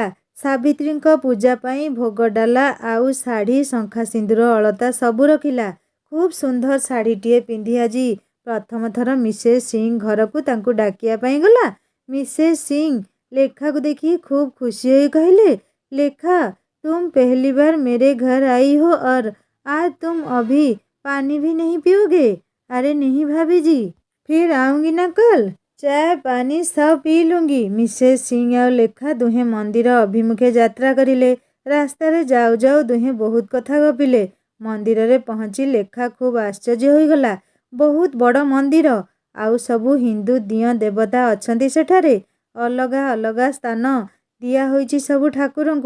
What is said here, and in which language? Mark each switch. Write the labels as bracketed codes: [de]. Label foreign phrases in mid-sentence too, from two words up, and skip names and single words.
[or] ସାବିତ୍ରୀଙ୍କ ପୂଜା ପାଇଁ ଭୋଗ ଡାଲା ଆଉ ଶାଢ଼ୀ, ଶଙ୍ଖା ସିନ୍ଦୁର, ଅଳତା ସବୁ ରଖିଲା। ଖୁବ୍ ସୁନ୍ଦର ଶାଢ଼ୀଟିଏ ପିନ୍ଧି ଆଜି ପ୍ରଥମ ଥର ମିସେସ୍ ସିଂ ଘରକୁ ତାଙ୍କୁ ଡାକିବା ପାଇଁ ଗଲା। ମିସେସ୍ ସିଂ ଲେଖାକୁ ଦେଖି ଖୁବ୍ ଖୁସି ହୋଇ କହିଲେ, ଲେଖା, [hi] तुम पहली बार मेरे घर आई हो और आज तुम अभी पानी भी नहीं पियोगे? अरे नहीं भाभी जी, फिर आऊंगी ना कल, चाय पानी सब पी लूंगी। [or] मिसेस सिंह और ଲେଖା ଦୁହେଁ ମନ୍ଦିର ଅଭିମୁଖେ ଯାତ୍ରା କରିଲେ। ରାସ୍ତାରେ ଯାଉ ଯାଉ ଦୁହେଁ ବହୁତ କଥା ଗପିଲେ। ମନ୍ଦିରରେ ପହଞ୍ଚି ଲେଖା ଖୁବ୍ ଆଶ୍ଚର୍ଯ୍ୟ ହୋଇଗଲା। ବହୁତ ବଡ଼ ମନ୍ଦିର। ଆଉ ସବୁ ହିନ୍ଦୁ ଦିଅଁ ଦେବତା ଅଛନ୍ତି ସେଠାରେ। ଅଲଗା ଅଲଗା ସ୍ଥାନ ଦିଆହୋଇଛି ସବୁ ଠାକୁରଙ୍କୁ।